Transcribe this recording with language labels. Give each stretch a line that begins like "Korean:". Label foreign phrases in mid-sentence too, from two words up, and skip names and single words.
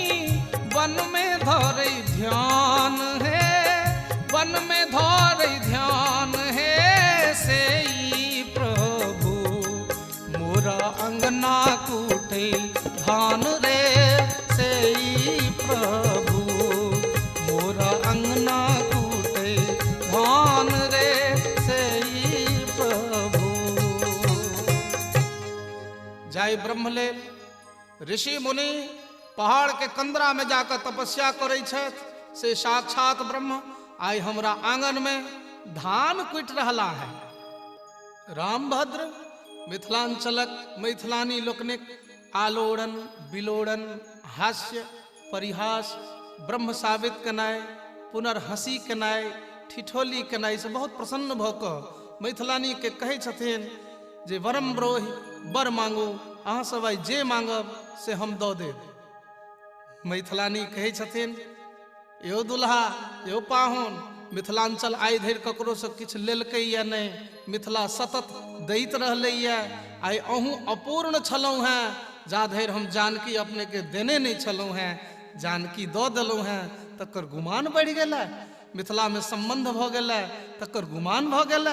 Bhojpuri: वन में धरे ध्यान है वन में धर ध्यान है से प्रभु मोरा अंगना कूटे धान रे से प्रभु मोरा अंगना कूटे धान रे से प्रभु। जाय ब्रह्मले ऋषि मुनि पहाड़ के कंदरा में जाकर तपस्या करे से साक्षात ब्रह्म आई हमरा आंगन में धान कुट रहा है।
Maithili: रामभद्र मिथिलांचलक मैथिलानी लोकनिक आलोड़न बिलोड़न हास्य परिहास ब्रह्म साबित केनाय पुनर्हसी केनाय ठिठोली केनाय से बहुत प्रसन्न भक मैथिलानी के कहे छथिन जे वरम ब्रोहि बर मांगू अहाँ सब आई जे मांगब से हम दऽ देब। मैथिलानी कहे छथिन यो दुल्हा यो पाहुन मिथिलांचल आइ धरि ककरो से किछु लेलकै या नहीं मिथिला सतत दैत रहलै या आइ अहूँ अपूर्ण छलहुँ हैं जा धरि हम जानकी अपने के देने नहीं छलहुँ हैं जानकी दऽ देलहुँ हैं तकर गुमान बढ़ि गेलै मिथिला में संबंध भऽ गेलै तकर गुमान भऽ गेलै।